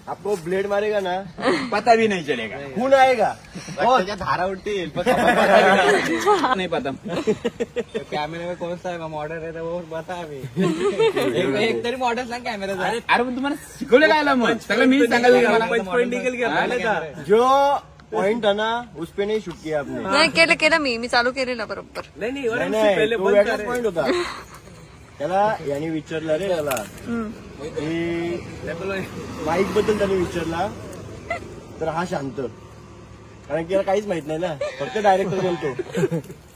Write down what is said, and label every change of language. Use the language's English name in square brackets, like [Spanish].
[Hindi] आपको ब्लेड मारेगा ना पता भी नहीं चलेगा, खून आएगा और धारा उठती नहीं पता. कॅमेरे में कौन सा मॉडल है वो बता अभी. [Marathi] एक तरी मॉडल सांग कॅमेरा. अरे पण तुम्हाला शिकवलं काय मग सगळं मी सांगायला. [Hindi] जो पॉइंट है ना उस पे नहीं शूट किया आपने. [Marathi] नाही केलं मी चालू केलेलं बरोबर. नाही पॉइंट होता त्याला. याने विचारलं रे याला, माईक बद्दल त्याने विचारला तर हा शांत, कारण की याला काहीच माहित नाही ना, फक्त डायरेक्टर बोलतो.